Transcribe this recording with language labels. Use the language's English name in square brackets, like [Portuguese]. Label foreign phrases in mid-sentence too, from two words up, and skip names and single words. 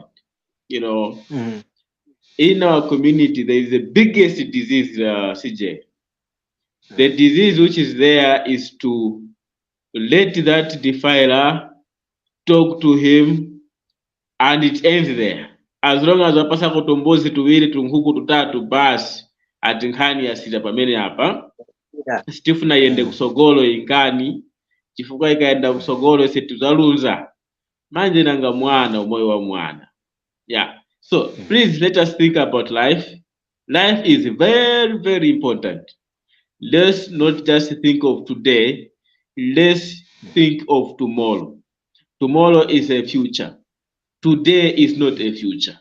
[English] You know, in our community, there is the biggest disease, CJ. The disease which is there is to let that defiler talk to him, and it ends there. [Nyanja] As long as wapasa kutombozi tuwili tunhuku tutatu basi ati nkhani yasita pamene apa sitifuna yende kusogolo inkani chifukwa ikaenda kusogolo situzalunza manje nanga mwana umoyo wa mwana. [English] Yeah, so please let us think about life. Life is very, very important. Let's not just think of today, let's think of tomorrow. Tomorrow is a future. Today is not a future.